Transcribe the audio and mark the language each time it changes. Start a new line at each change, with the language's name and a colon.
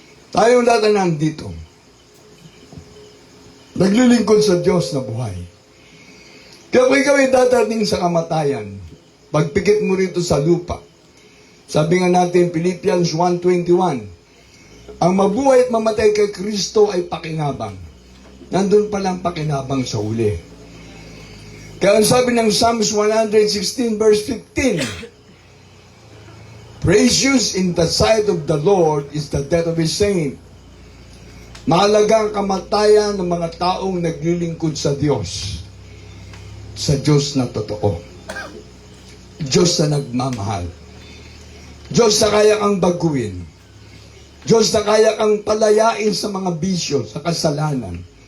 Filipino: Tayong lahat na nandito, naglilingkod sa Diyos na buhay. Kaya kung ikaw ay dadating sa kamatayan, pagpikit mo rito sa lupa. Sabi nga natin, Philippians 1:21, ang mabuhay at mamatay kay Kristo ay pakinabang. Nandun palang pakinabang sa uli. Kaya ang sabi ng
English: Psalms 116 verse 15, precious in the sight of the Lord is the death of His saint.
Filipino: Mahalaga ang kamatayan ng mga taong naglilingkod sa Diyos. Sa Diyos na totoo. Diyos na nagmamahal. Diyos na kaya kang baguhin. Diyos na kaya kang palayain sa mga bisyo, sa kasalanan.